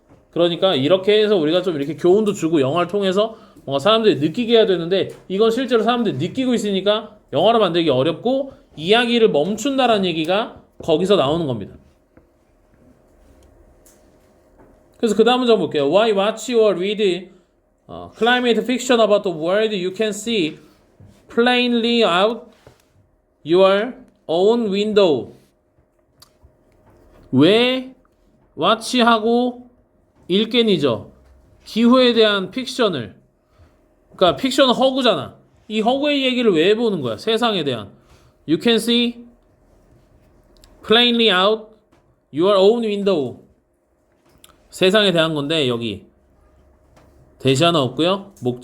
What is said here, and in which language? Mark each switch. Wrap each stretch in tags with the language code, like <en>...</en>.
<ko>그러니까 이렇게 해서 우리가 좀 이렇게 교훈도 주고 영화를 통해서 뭔가 사람들이 느끼게 해야 되는데 이건 실제로 사람들이 느끼고 있으니까 영화로 만들기 어렵고 이야기를 멈춘다라는 얘기가 거기서 나오는 겁니다. 그래서 그 다음 문장 볼게요.</ko> <en>Why watch or read climate fiction about the world you can see plainly out your own window.</en> <ko>왜 watch하고 읽겠니죠? 기후에 대한 픽션을. 그러니까 픽션은 허구잖아. 이 허구의 얘기를 왜 보는 거야? 세상에 대한.</ko> <en>You can see plainly out your own window.</en> <ko>세상에 대한 건데 여기 대시 하나 없고요.</ko>